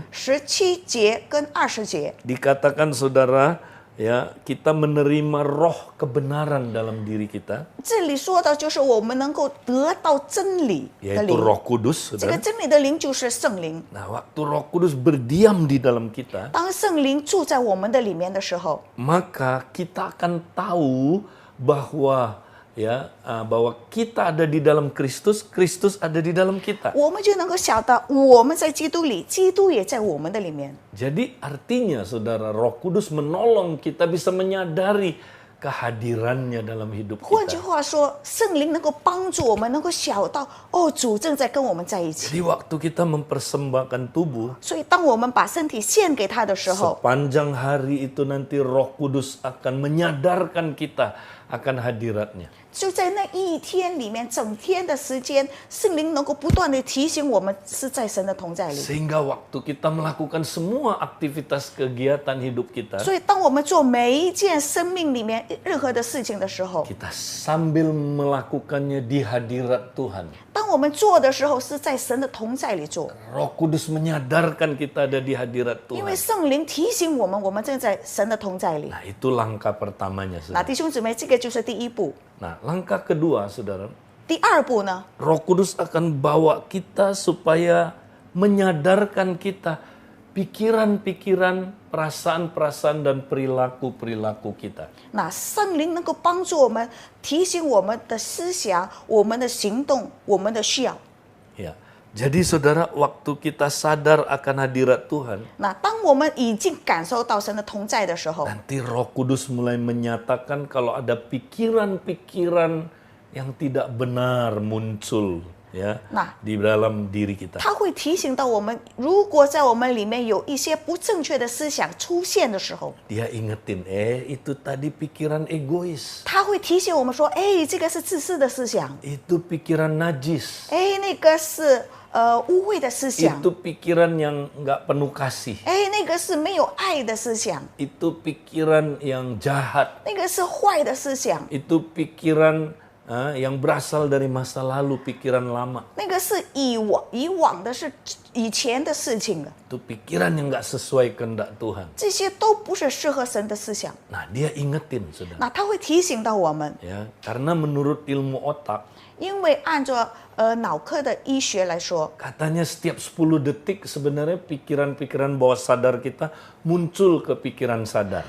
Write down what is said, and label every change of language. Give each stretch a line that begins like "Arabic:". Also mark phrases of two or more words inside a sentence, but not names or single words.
Chinese: 17 节跟20节，
Indonesian: dikatakan saudara, ya, kita menerima roh kebenaran dalam diri kita,
Chinese: 这里说到就是我们能够得到真理的
Indonesian: yaitu
Chinese: 灵，
Indonesian: Roh Kudus,
Chinese: 这个
Indonesian: saudara.
Chinese: 真理的灵就是圣灵。
Indonesian: Nah, waktu Roh Kudus berdiam di dalam kita,
Chinese: 当圣灵住在我们的里面的时候，
Indonesian: maka kita akan tahu bahwa bahwa kita ada di dalam Kristus, Kristus ada di dalam kita.
Chinese: 我们就能够晓得我们在基督里，基督也在我们的里面。
Indonesian: Jadi artinya saudara, Roh Kudus menolong kita bisa menyadari kehadirannya dalam hidup
Chinese: 换句
Indonesian: kita.
Chinese: 话说，圣灵能够帮助我们，能够晓到哦，主正在跟我们在一起。
Indonesian: Jadi waktu kita mempersembahkan tubuh,
Chinese: 所以，当我们把身体献给他的时候，
Indonesian: sepanjang hari itu nanti Roh Kudus akan menyadarkan kita akan hadiratnya.
Chinese: 就在那一天里面，整天的时间，圣灵能够不断的提醒我们是在神的同在里。
Indonesian: Sehingga waktu kita melakukan semua aktivitas kegiatan hidup kita,
Chinese: 所以，当我们做每一件生命里面任何的事情的时候，
Indonesian: kita sambil melakukannya di hadirat Tuhan.
Chinese: 当我们做的时候，是在神的同在里做，
Indonesian: Roh Kudus menyadarkan kita ada di hadirat
Chinese: 因为
Indonesian: Tuhan.
Chinese: 圣灵提醒我们，我们正在神的同在里。
Indonesian: Nah, itu langkah pertamanya,
Chinese: 那
Indonesian: saudara.
Chinese: 弟兄姊妹，这个就是第一步。
Indonesian: Nah, langkah kedua, saudara,
Chinese: 第二步呢，
Indonesian: Roh Kudus akan bawa kita supaya menyadarkan kita pikiran-pikiran, perasaan-perasaan dan perilaku-perilaku kita.
Chinese: 那圣灵能够帮助我们，提醒我们的思想、我们的行动、我们的需要。
Indonesian: Ya. Jadi saudara, waktu kita sadar akan hadirat Tuhan, 那当我们已经感受到神的同在的时候， nanti Roh Kudus mulai menyatakan kalau ada pikiran-pikiran yang tidak benar muncul ya Nah. di dalam diri kita.
Chinese: 他会提醒到我们，如果在我们里面有一些不正确的思想出现的时候，
Indonesian: Dia ingetin, itu tadi pikiran egois,
Chinese: 他会提醒我们说，哎，这个是自私的思想，
Indonesian: itu pikiran najis,
Chinese: 哎，那个是污秽的思想，
Indonesian: itu pikiran yang nggak penuh kasih,
Chinese: 哎，那个是没有爱的思想，
Indonesian: itu pikiran yang jahat,
Chinese: 那个是坏的思想，
Indonesian: itu pikiran yang berasal dari masa lalu, pikiran lama.
Chinese: 那个是以往的是以前的事情了，
Indonesian: Itu pikiran yang nggak sesuai kehendak Tuhan.
Chinese: 这些都不是适合神的思想。
Indonesian: Nah, dia ingetin, saudara.
Chinese: 那他会提醒到我们，
Indonesian: Ya, karena menurut ilmu otak,
Chinese: 因为按照脑科的医学来说，
Indonesian: katanya setiap 10 detik sebenarnya pikiran-pikiran bawah sadar kita muncul ke pikiran sadar.